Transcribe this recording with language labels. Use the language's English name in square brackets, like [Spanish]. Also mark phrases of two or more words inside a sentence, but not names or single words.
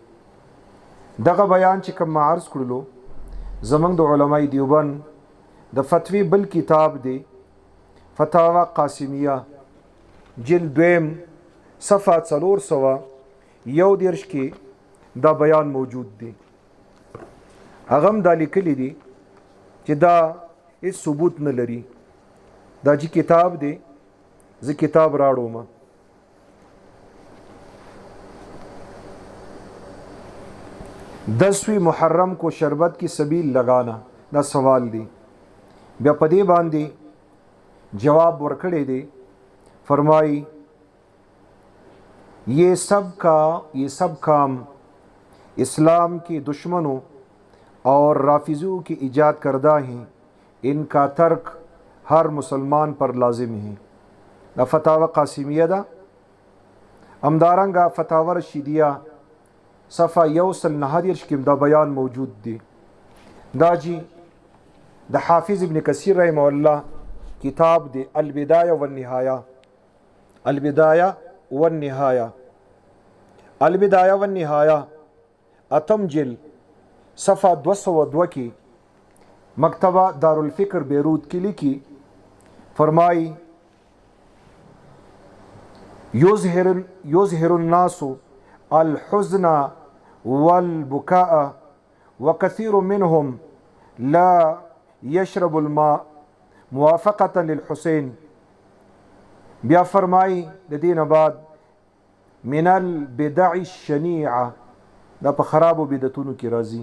[Pashto] دغه بیان چې کوم عرض کړلو زمونږ د علماء دیوبند د فتوی بل کتاب دی فتاوی قاسمیہ، جلد 2 صفحه 411 کې دا بیان موجود دی. هغه هم دا لیکلی دی چې دا هیڅ ثبوت نه لري. دا چې کتاب دی زه کتاب راړوم. [Urdu] 10ویں محرم کو شربت کی سبیل لگانا، [Pashto] دا سوال دی. بیا په دې باندې جواب ورکړی دی. [Urdu] فرمائی یہ سب کام اسلام کے دشمنوں اور رافضوں کی ایجاد کردہ ہیں، ان کا ترک ہر مسلمان پر لازم ہے. [Pashto] دا فتاوی قاسمیه ده. همدارنګه فتاوی رشیدیه صفحه 149 کې دا بیان موجود دی. دا جی د حافظ ابن کثیر رحمه الله کتاب دی البدایه والنهایه. البدایه والنهایه، البدایه والنهایه اتم جل صفحه 202 کی مکتبہ دارالفکر بیروت کی لکھی. [Arabic] فرمائی یظہر الناس الحزن والبکاء وکثیر منهم لا یشرب الماء موافقتا للحسین. [Pashto] بیا فرمائی د دین [Arabic] بعد من البدع الشنیعه، [Pashto] دا په خرابو بدعتونو کې راځي.